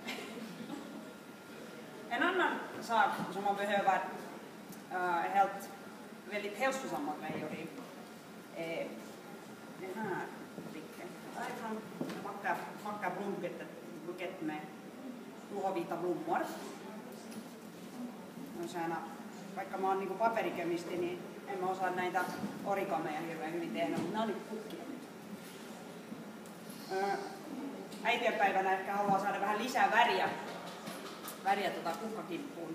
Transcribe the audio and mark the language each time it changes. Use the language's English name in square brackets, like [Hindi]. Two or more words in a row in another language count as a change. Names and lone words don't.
[Swedish] En annan sak som man behöver helt väldigt hälsosamma grejer i är den här dricken. Det är från vacker blombukett med tuhovita blommor. [Finnish] Vaikka mä oon niinku paperikemisti, niin en mä osaa näitä origameja hirveän hyvin tehdä, mutta nää on niinku kukkia. Äitienpäivänä ehkä haluaa saada vähän lisää väriä kukkakimppuun.